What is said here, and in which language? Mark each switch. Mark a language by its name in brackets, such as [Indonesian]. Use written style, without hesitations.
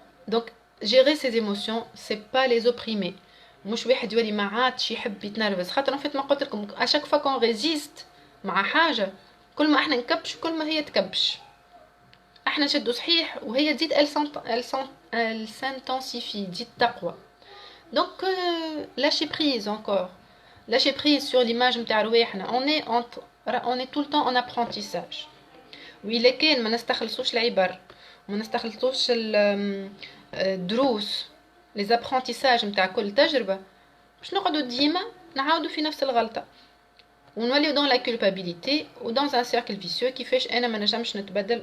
[French] donc gérer ces émotions c'est pas les opprimer. [Arabic] مش واحد يولي ما عادش يحب يتنرفز، خاطر ما قلت لكم [French] اشاك فوا كون ريزيست [Arabic] مع حاجه كل ما احنا نكبش كل ما هي تكبش، احنا نشدو صحيح وهي تزيد [French] elle s'intensifie [Arabic] تزيد تقوى. [French] donc lâcher prise encore lâcher prise sur l'image [Arabic] نتاع رواحنا. [French] On est tout le temps en apprentissage. [Arabic] وإلا كان ما نستخلصوش العبر وما نستخلصوش الدروس les apprentissages نتاع كل تجربة باش نقعدوا ديما نعاودوا في نفس الغلطة ونوليو [French] dans la culpabilité [Arabic] و [French] dans un cercle vicieux [Arabic] كيفاش انا ما نجمش نتبدل.